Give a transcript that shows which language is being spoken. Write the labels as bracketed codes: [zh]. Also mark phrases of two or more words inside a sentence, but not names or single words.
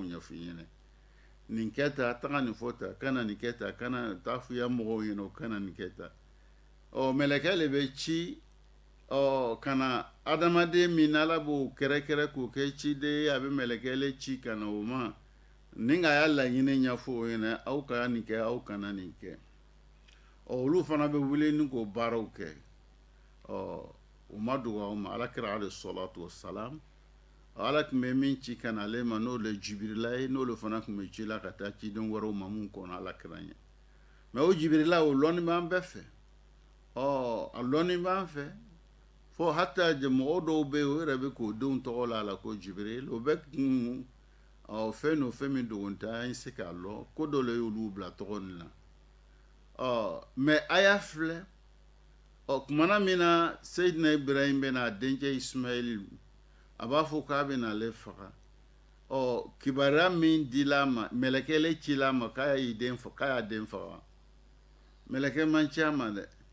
[bm] ɲɛfɔ i ɲɛna nin kɛ tan taga nin fɔ tan kana nin kɛ tan kana taa fɔ i ya mɔgɔw ɲɛna o kana nin kɛ tan mɛlɛkɛ le bɛ ci kana adamaden min Ala b'o kɛrɛkɛrɛ k'o kɛ ciden ye a bɛ mɛlɛkɛ le ci kana o ma ni ka y'a laɲini ɲɛfɔ o ɲɛna aw ka nin kɛ aw kana nin kɛ olu fana bɛ wuli ni k'o baaraw kɛ u ma dogo aw ma Alakira [ar] عليه الصلاة والسلام [bm] Ala tun bɛ min ci kana ale ma n'o le Jibirila ye n'olu fana tun bɛ ci la ka taa ciden wɛrɛw ma mun kɔnɔ Alakira ɲɛ mais o Jibirila o lɔnni b'an bɛɛ fɛ a lɔnni b'an fɛ fo hata mɔgɔ dɔw bɛ yen o yɛrɛ bɛ k'o denw tɔgɔ la a la ko Jibiril o bɛ kun fɛn n'o fɛn min dogo tɛ an se k'a lɔ ko dɔ le y'olu bila tɔgɔ nin na mais a y'a filɛ kumana min na Seyidina Ibrahim bɛ n'a denkɛ Ismail a b'a fɔ k'a bɛ n'ale faga kibaruya min dila a ma mɛlɛkɛ le cila a ma k'a y'a den faga mɛlɛkɛ man ci a ma dɛ